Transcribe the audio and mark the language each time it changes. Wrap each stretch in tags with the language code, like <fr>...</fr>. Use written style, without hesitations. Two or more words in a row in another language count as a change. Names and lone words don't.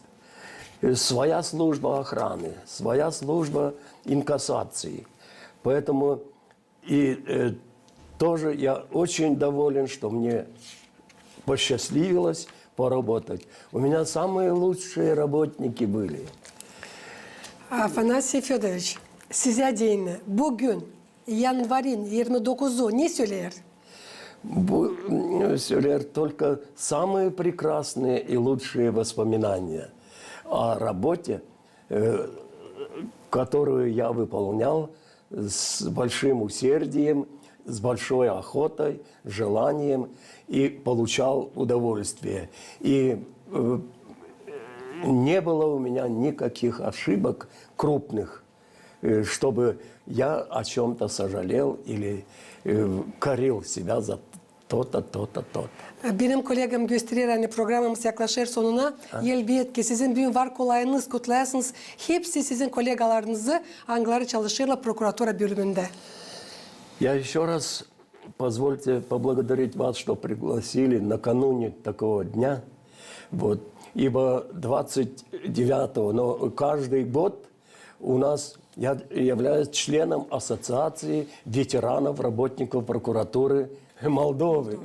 <ru>Своя служба охраны, своя служба инкассации. Поэтому и тоже я очень доволен, что мне посчастливилось pоработать. У меня самые lучшие работники были.</ru> <gag>Afanasy Fyodorovich, size deyin. Bugün yanvarın 29'u ne söyler?</gag> <ru>Söyler только самые прекрасные и лучшие воспоминания о работе, которую я выполнял с большим усердием, с большой охотой, желанием и получал удовольствие. И не было у меня никаких ошибок крупных, чтобы я о чем-то сожалел или корил себя за то-то, то-то, то-то.</ru> <gag>Benim kolegam gösterir hani programımız yaklaşır sonuna. Elbette sizin bir var kolayınız kutlayasınız. Hepsi sizin kolegalarınızı hangileri çalışırlar prokuratura bölümünde.</gag> <ru>Я еще раз позвольте поблагодарить вас, что пригласили накануне такого дня. Вот. Ибо 29-го, но каждый год у нас, я являюсь членом Ассоциации ветеранов работников прокуратуры Молдовы.</ru>